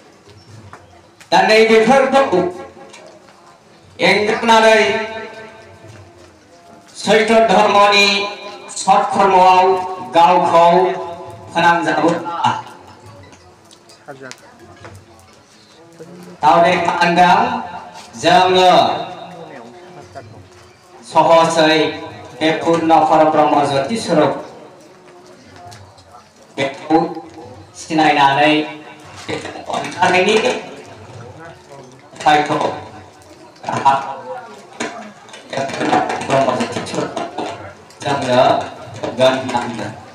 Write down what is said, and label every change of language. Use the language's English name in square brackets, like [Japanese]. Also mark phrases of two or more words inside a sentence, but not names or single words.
[Bodo] दा नैबेफोरखौ एंगारनानै सैत्र धर्मनि सत्कर्मआव गावखौ फोनांजाबोब्ला तावदे मानदों जोङो सहसै बे पूर्ण परब्रह्म ज्योति स्वरूप बेखौ सिनायनानै अनसायनायनि उपायखौ ब्रह्म ज्योति स्वरूप जोंनो गोनांथार।